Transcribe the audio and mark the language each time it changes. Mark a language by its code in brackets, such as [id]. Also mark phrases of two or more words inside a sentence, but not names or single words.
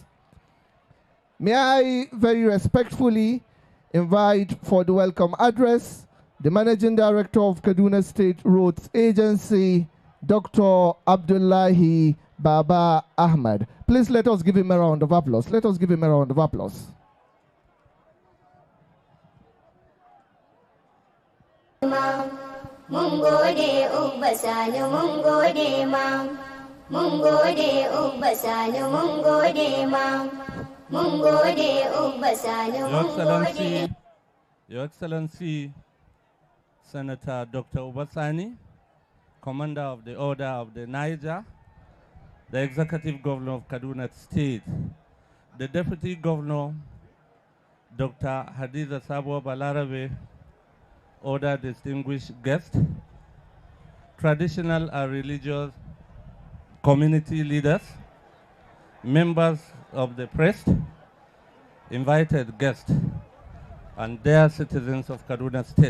[en] May I very respectfully invite for the welcome address the Managing Director of Kaduna State Roads Agency, Dr. Abdullahi Baba Ahmad. Please let us give him a round of applause. Let us give him a round of applause. [ha] Mun gode Ubba Sani, mun gode ma. Mun gode Ubba Sani, mun gode ma. Mun gode Ubba Sani, mun gode. [en] Your Excellency, Senator Dr. Ubasani, Commander of the Order of the Niger, the Executive Governor of Kaduna State, the Deputy Governor, Dr. Hadiza Sabo Balarabe, other distinguished guests, traditional and religious community leaders, members of the press, invited guests, and dear citizens of Kaduna State.